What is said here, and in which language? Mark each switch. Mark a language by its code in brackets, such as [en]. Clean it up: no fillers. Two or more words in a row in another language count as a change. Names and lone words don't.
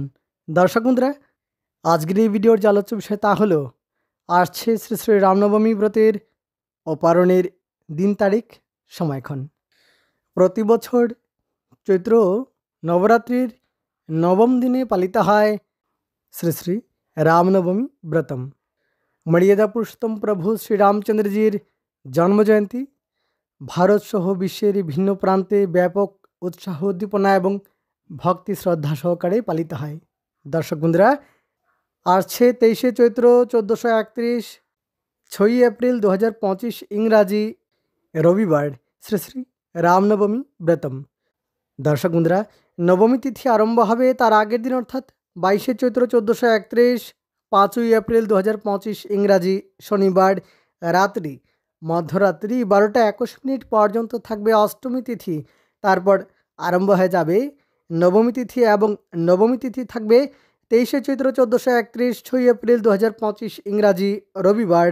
[bn] দর্শক বন্ধুরা, আজকের এই ভিডিওর যে আলোচ্য বিষয় তা হলো আসছে শ্রী শ্রী রামনবমী ব্রতের ও পালনের দিন, তারিখ, সময়ক্ষণ। প্রতি বছর চৈত্র নবরাত্রির নবম দিনে পালিত হয় শ্রী শ্রী রামনবমী ব্রতম। মর্যাদা পুরুষোত্তম প্রভু শ্রী রামচন্দ্রজীর জন্ম জয়ন্তী ভারত সহ বিশ্বের ভিন্ন প্রান্তে ব্যাপক উৎসাহ উদ্দীপনা এবং ভক্তি শ্রদ্ধা সহকারে পালিত হয়। দর্শক বন্ধুরা, আজ 23 চৈত্র 1431 6 এপ্রিল 2025 ইংরাজি রবিবার শ্রী শ্রী রামনবমী ব্রতম। দর্শক বন্ধুরা, নবমী তিথি আরম্ভ হবে তার আগের দিন অর্থাৎ 22 চৈত্র 1431 5 এপ্রিল 2025 ইংরাজি শনিবার রাত্রি মধ্যরাত্রি 12:21 পর্যন্ত থাকবে অষ্টমী তিথি। তারপর আরম্ভ হয়ে যাবে নবমী তিথি এবং নবমী তিথি থাকবে 23 চৈত্র 1431 6 এপ্রিল 2025 ইংরাজি রবিবার।